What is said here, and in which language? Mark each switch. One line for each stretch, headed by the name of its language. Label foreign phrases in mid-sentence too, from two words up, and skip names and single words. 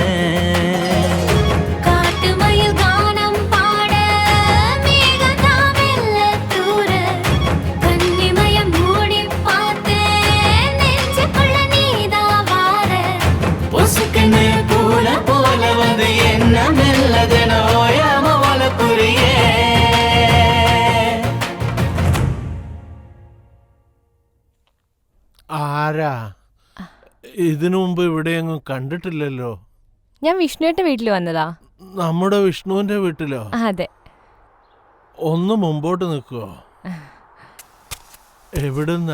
Tamil: காட்டு மயில் கானம் பாட மேகதாம் மெல்ல தூர கன்னிமயம் மூடி பார்த்து நெஞ்சுக்குள்ள நீதான் வார பொசுக்குன்னு பூல போல வந்து என்ன மெல்லதன ஓயாம வளப்புரியே
Malayalam: ആരാ ഇതിനു മുമ്പ് ഇവിടെയൊന്നും കണ്ടിട്ടില്ലല്ലോ. ഞാൻ വിഷ്ണുവിന്റെ വീട്ടിൽ വന്നതാ. നമ്മുടെ വിഷ്ണുവിന്റെ വീട്ടിലോ? അതെ. ഒന്ന് മുമ്പോട്ട് നിൽക്കുവോ? എവിടുന്നാ?